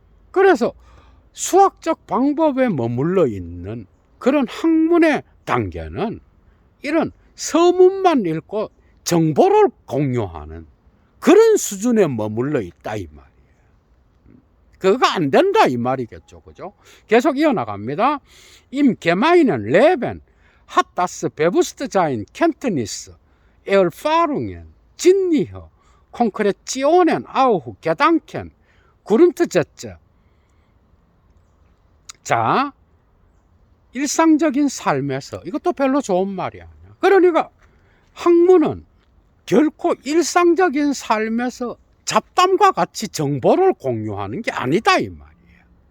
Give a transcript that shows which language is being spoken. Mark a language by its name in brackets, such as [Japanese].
[Korean] 그래서 수학적 방법에 머물러 있는 그런 학문의 단계는 이런 서문만 읽고 정보를 공유하는 그런 수준에 머물러 있다 이 말이에요. 그거 안 된다 이 말이겠죠, 그죠? 계속 이어나갑니다. [German] Im gemeinen Leben hat das Bewusstsein Kenntnis, Erfahrungen, Sinne, Konkretionen, auch Gedanken, Grundsätze. [Korean] 자, 일상적인 삶에서, 이것도 별로 좋은 말이 아니야. 그러니까 학문은 결코 일상적인 삶에서 잡담과 같이 정보를 공유하는 게 아니다 이 말이에요.